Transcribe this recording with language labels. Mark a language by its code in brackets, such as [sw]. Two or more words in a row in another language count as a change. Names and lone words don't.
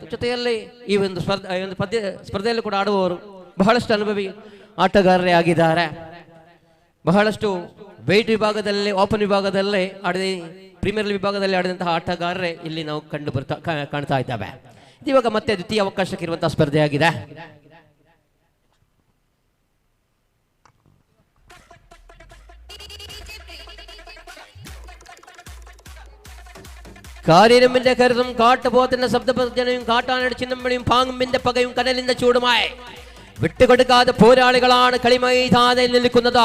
[kn] ಜೊತೆಯಲ್ಲಿ ಈ ಒಂದು ಸ್ಪರ್ಧೆಯಲ್ಲಿ ಕೂಡ ಆಡುವವರು ಬಹಳಷ್ಟು ಅನುಭವಿ ಆಟಗಾರರೇ ಆಗಿದ್ದಾರೆ. ಬಹಳಷ್ಟು ವೇಟ್ ವಿಭಾಗದಲ್ಲಿ, ಓಪನ್ ವಿಭಾಗದಲ್ಲಿ ಆಡಿದ, [en] premier league [kn] ವಿಭಾಗದಲ್ಲಿ ಆಡಿದಂತಹ ಆಟಗಾರರೇ ಇಲ್ಲಿ ನಾವು ಕಾಣ್ತಾ ಇದ್ದಾವೆ. ಇವಾಗ ಮತ್ತೆ ದ್ವಿತೀಯ ಅವಕಾಶಕ್ಕೆ ಇರುವಂತಹ ಸ್ಪರ್ಧೆಯಾಗಿದೆ. [ml] കാരിരമ്പിന്റെ കരുതും കാട്ടുപോത്തിന്റെ ശബ്ദപ്രജനയും കാട്ടാനയുടെ ചിന്നമ്പണിയും പാങ്ങുമ്പിന്റെ പകയും കനലിന്റെ ചൂടുമായി വിട്ടുകൊടുക്കാതെ പോരാളികളാണ് കളിമൈതാനയിൽ നിൽക്കുന്നത്.